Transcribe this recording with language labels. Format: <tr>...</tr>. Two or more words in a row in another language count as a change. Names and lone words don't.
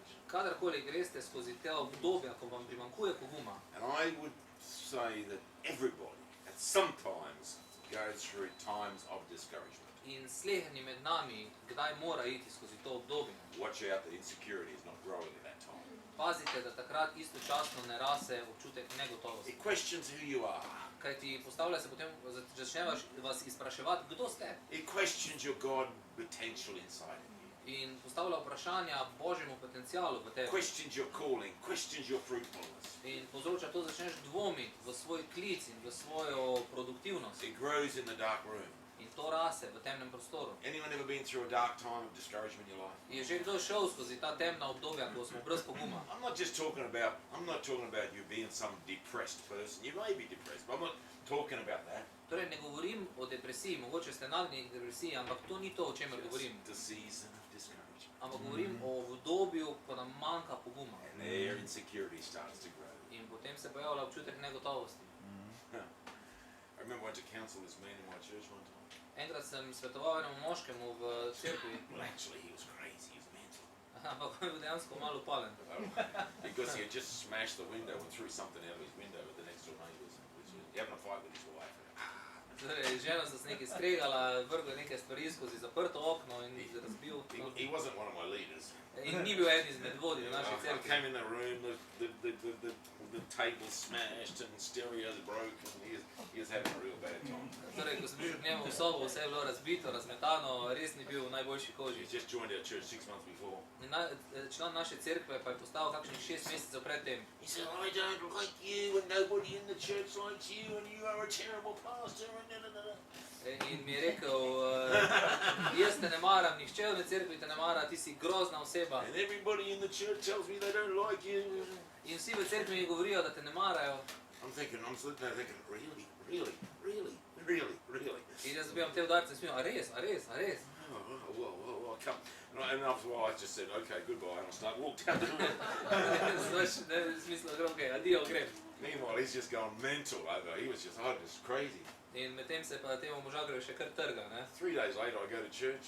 <sl>Kadarkoli greste skozi te obdobja, ko vam primanjkuje poguma,</sl> <en>and I would say that everybody at some times go through times of discouragement.</en> <sl>In sleherni med nami, kdaj mora iti skozi to obdobje.</sl> <en>Watch out that insecurity is not growing at that time.</en> <sl>Pazite, da takrat istočasno ne rase občutek negotovosti.</sl> <en>It questions who you are.</en> <sl>Kaj ti postavlja se potem, začne vas izpraševati, kdo ste?</sl> <en>It questions your God potential inside of you.</en> <sl>In postavlja vprašanja Božjemu potencialu v tebi.</sl> <en>Questions your calling, questions your fruitfulness.</en> <sl>In povzroča to, začneš dvomiti v svoj klic in v svojo produktivnost.</sl> <en>It grows in the dark room.</en> <sl>In to rase v temnem prostoru.</sl> <en>Anyone ever been through a dark time of discouragement in your life?</en> <sl>Je že kdo šel skozi ta temna obdobja, ko smo brez poguma?</sl> <en>I'm not talking about you being some depressed person. You may be depressed, but I'm not talking about that.</en> <sl>Torej ne govorim o depresiji, mogoče ste nagnjeni k depresiji, ampak to ni to, o čemer govorim.</sl> <en>The season of discouragement.</en> <sl>Ampak govorim o obdobju, ko nam manjka poguma.</sl> <en>And their insecurity starts to grow.</en> <sl>In potem se pojavlja občutek negotovosti.</sl> <en>I remember I went to counsel this man in my church one time.</en> <sl>Enkrat sem svetoval enemu moškemu v cerkvi,</sl> <en>Well, actually, he was crazy. He was mental.</en> <sl>ampak on je bil dejansko malo upalen.</sl> <en>Because he had just smashed the window and threw something out of his window at the next door neighbours. He having a fight with his wife.</en> <sl>Torej, žena sta se nekaj skregala, vrgla nekaj stvari skozi zaprto okno in jih razbil.</sl> <en>He wasn't one of my leaders.</en> <sl>In ni bil eden izmed vodij v naši</sl> <en>I</en> <sl>cerkvi.</sl> <en>came in the room, the table smashed and stereos broke, and he was having a real bad time.</en> <sl>Torej, ko sem prišel k njemu v sobo, vse je bilo razbito, razmetano, res ni bil v najboljši koži.</sl> <en>He just joined our church 6 months before.</en> <sl>Član naše cerkve pa je postal kakšnih 6 mesecev pred tem.</sl> <en>He said, I don't like you, and nobody in the church likes you, and you are a terrible pastor, and da da da.</en> <sl>In mi je rekel, jaz te ne maram, nihče v cerkvi te ne mara, ti si grozna oseba.</sl> <en>And everybody in the church tells me they don't like you.</en> <sl>In vsi v cerkvi mi govorijo, da te ne marajo.</sl> <en>I'm sitting there thinking, really?</en> <sl>In jaz dobivam te udarce in smijam, a res?</sl> <en>Whoa, come. And after a while I just said, okay, goodbye, and I walked out the room.</en> <sl>Znaš, ne v smislu, ok, adijo, grem.</sl> <en>Meanwhile, he's just gone mental over. He was just crazy.</en> <sl>In medtem se pa temu možagrju še kar trga, ne?</sl> <en>3 days later, I go to church.</en>